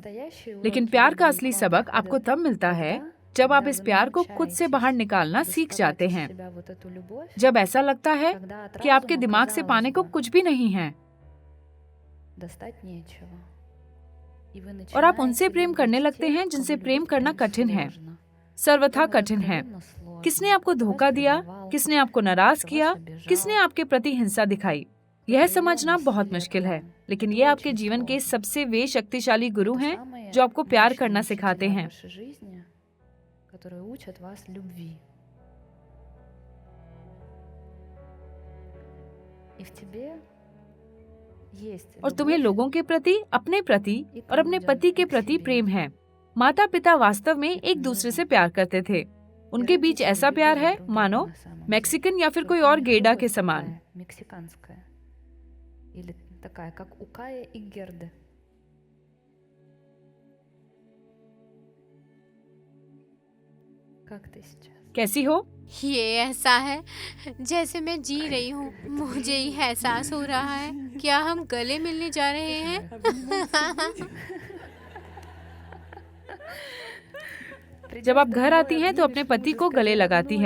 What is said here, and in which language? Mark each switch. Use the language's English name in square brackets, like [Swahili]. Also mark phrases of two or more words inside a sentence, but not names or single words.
[Hindi] लेकिन प्यार का असली सबक आपको तब मिलता है जब आप इस प्यार को खुद से बाहर निकालना सीख जाते हैं, जब ऐसा लगता है कि आपके दिमाग से पाने को कुछ भी नहीं है और आप उनसे प्रेम करने लगते हैं जिनसे प्रेम करना कठिन है, सर्वथा कठिन है। किसने आपको धोखा दिया, किसने आपको नाराज किया, किसने आपके प्रति हिंसा दिखाई, यह समझना बहुत मुश्किल है। लेकिन ये आपके जीवन के सबसे वे शक्तिशाली गुरु हैं जो आपको प्यार करना सिखाते हैं। [Russian] которые учат вас любви. И в тебе есть [Hindi] और तुम्हें लोगों के प्रति, अपने प्रति और अपने पति के प्रति प्रेम है। माता पिता वास्तव में एक दूसरे से प्यार करते थे। उनके बीच ऐसा प्यार है मानो मैक्सिकन या फिर कोई और गेडा के समान। [Russian] мексиканская или такая как у Кая и Герды. как ты сейчас? [Hindi] कैसी हो? ये ऐसा है जैसे मैं जी रही हूँ। मुझे ये एहसास हो रहा है क्या हम गले मिलने जा रहे हैं? जब आप घर आती हैं तो अपने पति को गले लगाती है।